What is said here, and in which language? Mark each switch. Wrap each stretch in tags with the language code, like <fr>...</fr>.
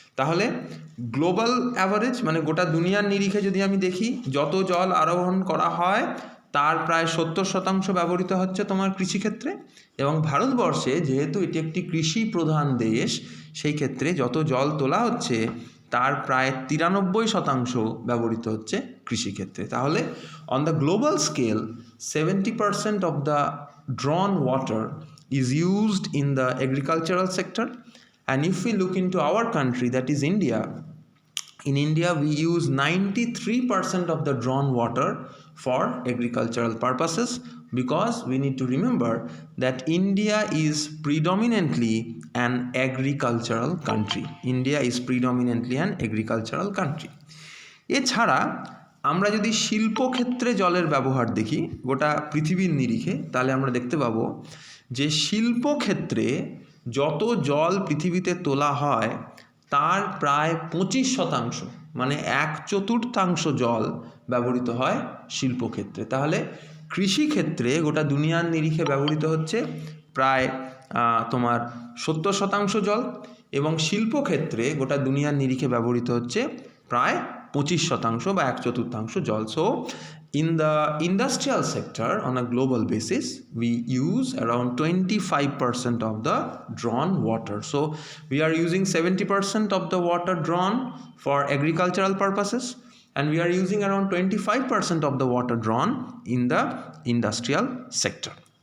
<bn>তাহলে global average মানে গোটা দুনিয়ার নিরিখে যদি আমি দেখি, যত জল আরোহণ করা হয় তার প্রায় 70% ব্যবহৃত হচ্ছে তোমার কৃষিক্ষেত্রে। এবং ভারতবর্ষে যেহেতু এটি একটি কৃষি প্রধান দেশ, সেই ক্ষেত্রে যত জল তোলা হচ্ছে তার প্রায় 93% ব্যবহৃত হচ্ছে কৃষিক্ষেত্রে।</bn> <en>তাহলে on the global scale 70% of the drawn water is used in the agricultural sector. And if we look into our country, that is India, in India we use 93% of the drawn water for agricultural purposes, because we need to remember that India is predominantly an agricultural country. India is predominantly an agricultural country.</en> <bn>এছাড়া আমরা যদি শিল্পক্ষেত্রে জলের ব্যবহার দেখি গোটা পৃথিবীর নিরিখে, তাহলে আমরা দেখতে পাবো যে শিল্পক্ষেত্রে যত জল পৃথিবীতে তোলা হয় তার প্রায় 25% মানে 1/4 জল ব্যবহৃত হয় শিল্পক্ষেত্রে। তাহলে কৃষিক্ষেত্রে গোটা দুনিয়ার নিরিখে ব্যবহৃত হচ্ছে প্রায় তোমার 70% জল, এবং শিল্পক্ষেত্রে গোটা দুনিয়ার নিরিখে ব্যবহৃত হচ্ছে প্রায় 25% বা 1/4 জল।</bn> <en>So in the industrial sector on a global basis we use around 25% of the drawn water. So we are using 70% of the water drawn for agricultural purposes, and we are using around 25% of the water drawn in the industrial sector.</en>